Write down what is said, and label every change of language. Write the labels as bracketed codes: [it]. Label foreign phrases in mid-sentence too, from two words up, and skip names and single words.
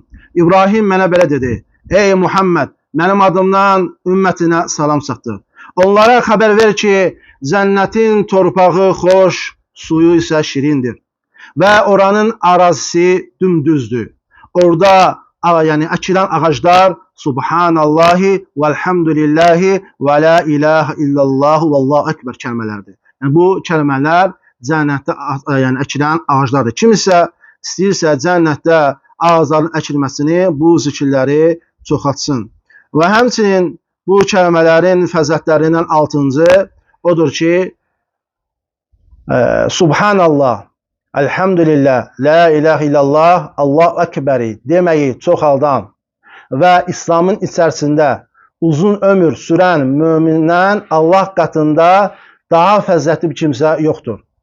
[az] İbrahim mənə belə dedi: ey Muhammed, mənim adımdan ümmətinə salam çatdır. Onlara xəbər ver ki, cənnətin torpağı xoş, suyu isə şirindir. Və oranın arazisi dümdüzdür. Orada yani əkilən ağaclar [ar] سبحان الله والحمد لله ولا إله إلا الله والله أكبر [az] kelimelerdir. Yani bu kelimeler cənnətdə yani əkilən ağaclardır. Kim isə istəyirsə cənnətdə ağacların əkilməsini, bu zikirləri çoxaltsın. Və həmçinin bu kəlimələrin fəzilətlərindən 6-cı odur ki, Subhanallah, elhamdülillah, [ar] لا إله إلا الله, [az] Allahu ekberi deməyi çoxaldan və İslamın içərisində uzun ömür sürən mömindən Allah qatında daha fəzilətli bir kimsə yoxdur.